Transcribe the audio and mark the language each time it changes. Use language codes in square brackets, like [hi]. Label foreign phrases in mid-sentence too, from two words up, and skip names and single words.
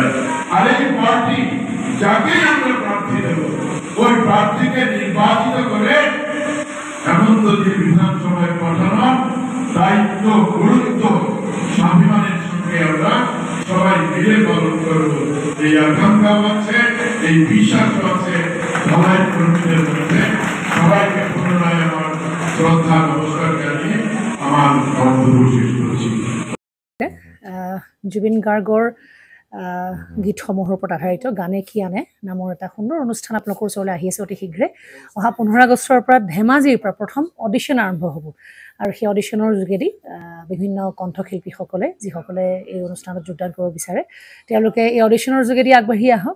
[bn] আর এই পার্টি যাকে আমরা প্রার্থী দেব, ওই প্রার্থীকে নির্বাচিত করে হেমন্তজি বিধানসভায় পাঠানোর দায়িত্ব, গুরুত্ব স্বাভিমানের সঙ্গে আমরা সবাই মিলে পালন করব। এই আকাঙ্ক্ষাও আছে, এই বিশ্বাসও আছে। ধলাই কর্মীদের মধ্যে সবাইকে পুনরায় আমার শ্রদ্ধা নমস্কার জানিয়ে আমার বক্তব্য শেষ করছি। [as] জুবিন গাৰ্গৰ গীতসমূহৰ ওপৰত আধাৰিত গানে কি আনে নামৰ এটা সুন্দৰ অনুষ্ঠান আপোনালোকৰ ওচৰলৈ আহি আছে অতি শীঘ্ৰে। অহা 15 আগষ্টৰ পৰা ধেমাজিৰ পৰা প্ৰথম অডিশ্যন আৰম্ভ হ'ব। আৰু সেই অডিশ্যনৰ যোগেদি বিভিন্ন কণ্ঠশিল্পীসকলে যিসকলে এই অনুষ্ঠানত যোগদান কৰিব বিচাৰে তেওঁলোকে এই অডিশ্যনৰ যোগেদি আগবাঢ়ি আহক।